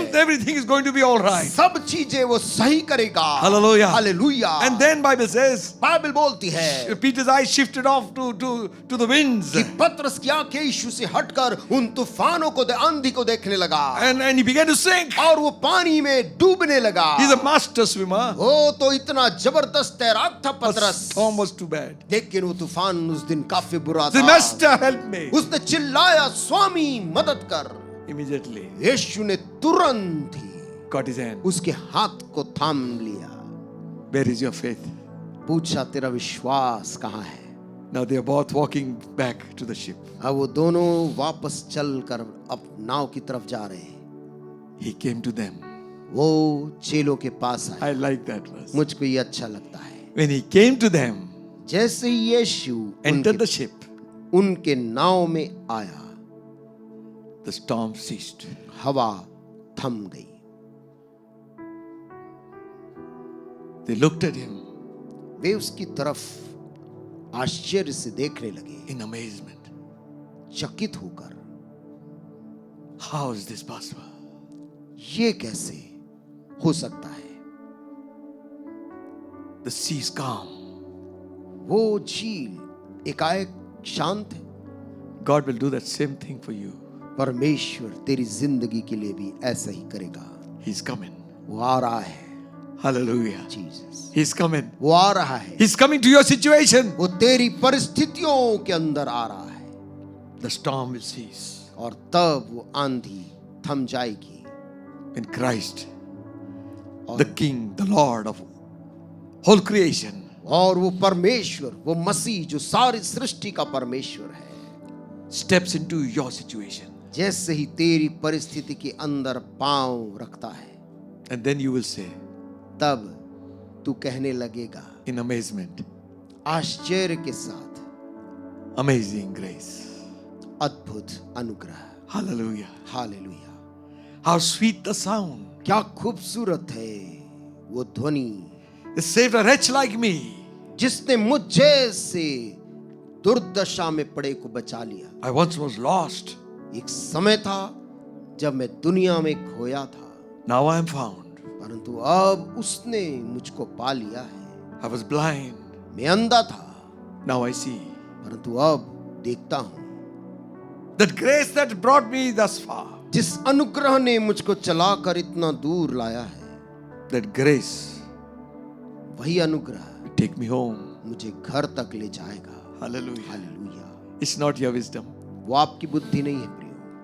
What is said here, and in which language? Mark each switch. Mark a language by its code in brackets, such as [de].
[en] Everything is going to be all right. [hi] सब चीजें वो सही करेगा। [en] Hallelujah. [hi] Hallelujah. [en] And then Bible says, [hi] Bible बोलती है [en] Peter's eyes shifted off to the winds. [hi] कि पतरस की आंखें यीशु से हटकर उन तूफानों को, आंधी को देखने लगा। [en] And he began to sink. [hi] और वो पानी में डूबने लगा। [en] He's a master swimmer. [hi] वो तो इतना जबरदस्त तैराक था [en] The [hi] पतरस, [en] storm was too bad. [hi] लेकिन वो तूफान उस दिन काफी बुरा [en] The [hi] था। [en] master help me. [hi] उसने चिल्लाया, स्वामी मदद कर। [en] Immediately [hi] यीशु ने तुरंत ही [en] caught his hand. [hi] उसके हाथ को थाम लिया। [en] Where is your faith? [hi] पूछा, तेरा विश्वास कहाँ है? [en] Now they are both walking back to the ship. [hi] अब वो दोनों वापस चलकर अब नाव की तरफ जा रहे हैं। [en] He came to them. [hi] वो चेलों के पास आए। [en] I like that verse. [hi] मुझको ये अच्छा लगता है। [en] When he came to them, [hi] जैसे ही यीशु [en] entered the ship, [hi] उनके नाव में आया, [en] the storm ceased. [hi] हवा थम गई। [en] They looked at him [hi] वे उसकी तरफ आश्चर्य से देखने लगे, [en] in amazement. [hi] चकित होकर, [en] How is this possible? [hi] ये कैसे हो सकता है? [en] The sea is calm. [hi] वो झील एकाएक शांत है। [en] God will do that same thing for you. [hi] परमेश्वर तेरी जिंदगी के लिए भी ऐसा ही करेगा। [en] He's coming. [hi] वो आ रहा है। [en] Hallelujah. [hi] Jesus, [en] He's coming. [hi] वो आ रहा है। [en] He's coming to your situation. [hi] वो तेरी परिस्थितियों के अंदर आ रहा है। [en] The storm will cease. [hi] और तब वो आंधी थम जाएगी। [en] When Christ, the King, the Lord of whole creation, [hi] और वो परमेश्वर, वो मसीह जो सारी सृष्टि का परमेश्वर है, [en] steps into your situation. [hi] जैसे ही तेरी परिस्थिति के अंदर पांव रखता है, [en] And then you will say, [hi] तब तू कहने लगेगा [en] in amazement, [hi] आश्चर्य के साथ, [en] amazing grace. [hi] अद्भुत अनुग्रह। [en] Hallelujah. [hi] Hallelujah. [en] How sweet the sound. [hi] क्या खूबसूरत है वो ध्वनि, [en] It saved a wretch like me. [hi] जिसने मुझ जैसे दुर्दशा में पड़े को बचा लिया। [en] I once was lost. [hi] एक समय था जब मैं दुनिया में खोया था, [en] Now I am found. [hi] परंतु अब उसने मुझको पा लिया है। [en] I was blind. [hi] मैं अंधा था, [en] Now I see. [hi] परंतु अब देखता हूं। [en] That grace that brought me thus far. [hi] जिस अनुग्रह ने मुझको चलाकर इतना दूर लाया है, [en] That grace [hi] वही अनुग्रह [en] will take me home. [hi] मुझे घर तक ले जाएगा। [en] Hallelujah. [hi] Hallelujah. [en] It's not your wisdom. [hi] वो आपकी बुद्धि नहीं है प्रियो,